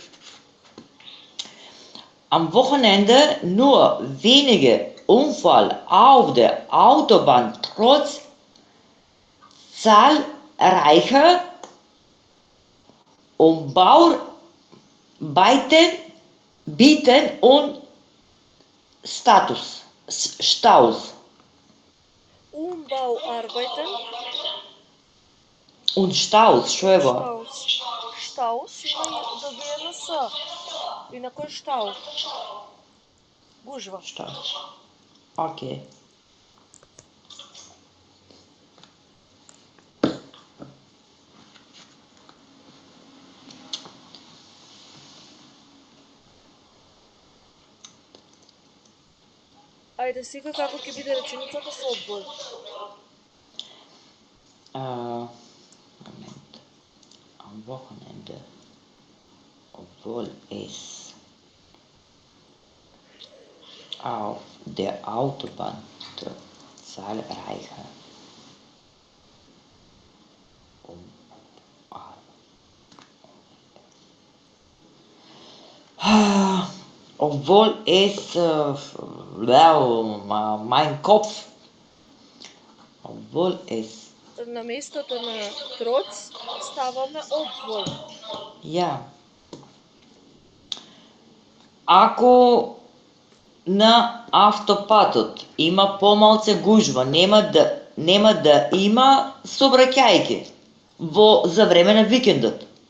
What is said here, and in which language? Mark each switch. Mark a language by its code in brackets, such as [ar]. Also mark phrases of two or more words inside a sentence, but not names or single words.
[de] Am Wochenende nur wenige Unfälle auf der Autobahn trotz zahlreicher Umbauarbeiten bieten und Staus. Umbauarbeiten? Und Staus, Schwöber. [mk] Staus има добиено С. Инако е штау. Гужва. [de] Staus. Okay. [mk] Ајде сега како ќе биде реченицата со одвој. [de] Moment. Am Wochenende, obwohl es auf der Autobahn zahlreiche obwohl es mein Kopf, obwohl es [mk] На местото на троц ставаме обвој. [de] Ja. [mk] Ако на автопатот има помалце гужва, нема да има сообраќајки за време на викендот.